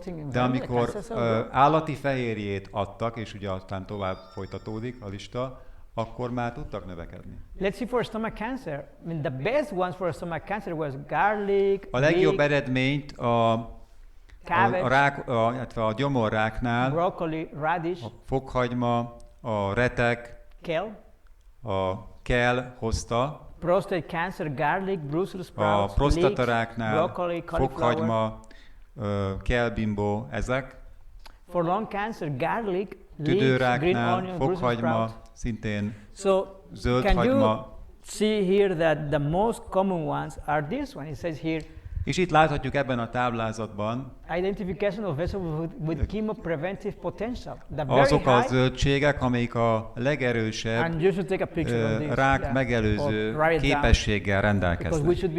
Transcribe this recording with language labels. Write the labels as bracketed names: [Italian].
[Hungarian] De amikor állati fehérjét adtak, és ugye aztán tovább folytatódik a lista, akkor már tudtak növekedni. [English] Let's see for stomach cancer. I mean, the best ones for stomach cancer was garlic. [Hungarian] A legjobb eredményt a gyomorráknál [English] broccoli, radish, [Hungarian] a fokhagyma, a retek, a kell hozta. [English] Prostate cancer, garlic, Brussels sprouts, [Hungarian] a prostataráknál [English] broccoli, [Hungarian] fokhagyma, kelbimbó, ezek. [English] For lung cancer, garlic, leeks, green onion, [Hungarian] fokhagyma, szintén [English] so [Hungarian] zöld hagyma. [English] See here that the most common ones are this one. It says here. [Hungarian] És itt láthatjuk ebben a táblázatban [English] identification of vegetables with chemopreventive potential. [Hungarian] Azok a zöldségek, amelyik a legerősebb rák megelőző képességgel rendelkeznek.